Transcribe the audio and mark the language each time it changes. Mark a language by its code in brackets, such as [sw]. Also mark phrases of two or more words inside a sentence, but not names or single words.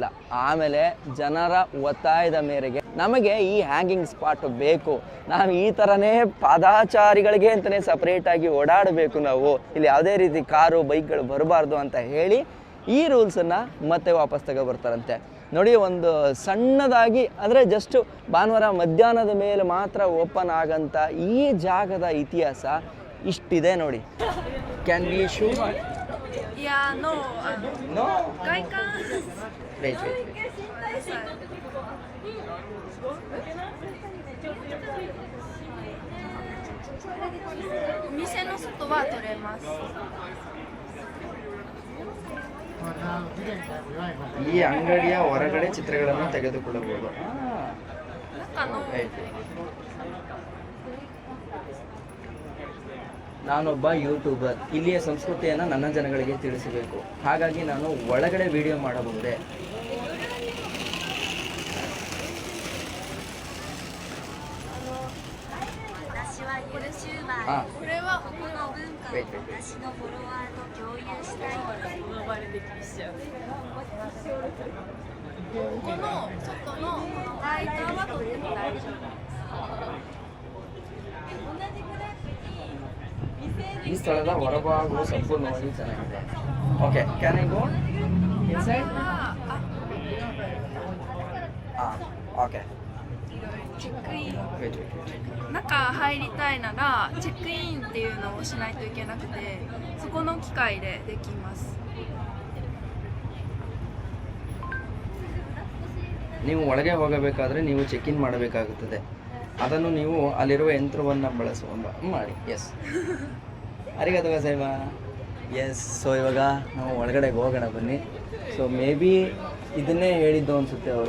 [kn] ಆಮೇಲೆ ಜನರ ಒತ್ತಾಯದ ಮೇರೆಗೆ ನಮಗೆ ಈ [en] hanging spot [kn] ಬೇಕು, ನಾವು ಈ ಥರನೇ ಪಾದಾಚಾರಿಗಳಿಗೆ ಅಂತಲೇ ಸಪ್ರೇಟಾಗಿ ಓಡಾಡಬೇಕು, ನಾವು ಇಲ್ಲಿ ಯಾವುದೇ ರೀತಿ ಕಾರು ಬೈಕ್ಗಳು ಬರಬಾರ್ದು ಅಂತ ಹೇಳಿ ಈ ರೂಲ್ಸನ್ನು ಮತ್ತೆ ವಾಪಸ್ ತಗೊಬರ್ತಾರಂತೆ. ನೋಡಿ, ಒಂದು ಸಣ್ಣದಾಗಿ ಅಂದರೆ ಜಸ್ಟ್ ಭಾನುವಾರ ಮಧ್ಯಾಹ್ನದ ಮೇಲೆ ಮಾತ್ರ ಓಪನ್ ಆಗೋಂಥ ಈ ಜಾಗದ ಇತಿಹಾಸ ಇಷ್ಟಿದೆ ನೋಡಿ. [en] can be shoo? [ja] いやの [en] ನೋ. [ja] 外観 [en] wait wait. [ja] お店の外は取れます。 [kn] ಈ ಅಂಗಡಿಯ ಹೊರಗಡೆ ಚಿತ್ರಗಳನ್ನು ತೆಗೆದುಕೊಳ್ಳಬಹುದು. [ja] 中の [kn] ನಾನೊಬ್ಬ ಯೂಟ್ಯೂಬರ್. ಇಲ್ಲಿಯ ಸಂಸ್ಕೃತಿಯನ್ನು ನನ್ನ ಜನಗಳಿಗೆ ತಿಳಿಸಬೇಕು. ಹಾಗಾಗಿ ನಾನು ಒಳಗಡೆ ವಿಡಿಯೋ ಮಾಡಬಹುದೇ? ಹಾಂ. [ja] これはこの [en] wait wait. [ja] 私のフォロワーと共有したいので呼ばれてきちゃう。この外のこの外観は取っても大丈夫です。 [kn] ಈ ಸ್ಥಳದ ಹೊರಭಾಗವು ಸಂಪೂರ್ಣವಾಗಿ ಚೆನ್ನಾಗಿದೆ. [en] okay, can I go inside? ಹಾಂ, ಓಕೆ. [ja] チェックイン [en] wait wait wait. [ja] 中入りたいならチェックインっていうのをしないといけなくて、そこの機械でできます。 [kn] ನೀವು ಒಳಗೆ ಹೋಗಬೇಕಾದ್ರೆ ನೀವು [en] check in [kn] ಮಾಡಬೇಕಾಗುತ್ತದೆ. ಅದನ್ನು ನೀವು ಅಲ್ಲಿರುವ ಯಂತ್ರವನ್ನು ಮಾಡಿ. [ja] ಎಸ್, ありがとうございます. ಎಸ್. [kn] ಸೊ ಇವಾಗ ನಾವು ಒಳಗಡೆ ಹೋಗೋಣ ಬನ್ನಿ. [en] so maybe [kn] ಇದನ್ನೇ ಹೇಳಿದ್ದು ಅನಿಸುತ್ತೆ ಅವರು.